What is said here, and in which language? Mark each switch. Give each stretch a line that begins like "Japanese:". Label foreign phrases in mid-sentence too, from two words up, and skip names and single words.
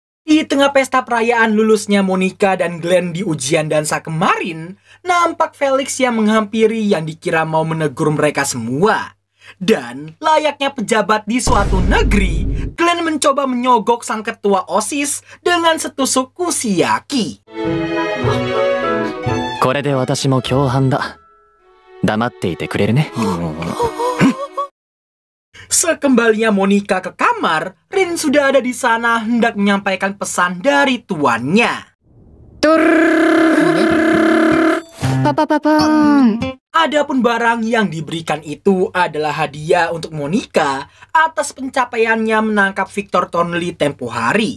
Indonesian: Di tengah pesta perayaan lulusnya Monica dan Glenn di ujian dansa kemarin, nampak Felix yang menghampiri yang dikira mau menegur mereka semua. Dan layaknya pejabat di suatu negeri, Glenn mencoba menyogok sang ketua OSIS dengan setusuk kushiyaki.
Japanese: これで私も共犯だ。黙っていてくれるね。
Indonesian: Sekembalinya Monica ke kamar, Rin sudah ada di sana hendak menyampaikan pesan dari tuannya. Adapun barang yang diberikan itu adalah hadiah untuk Monica atas pencapaiannya menangkap Victor Thornley tempo hari.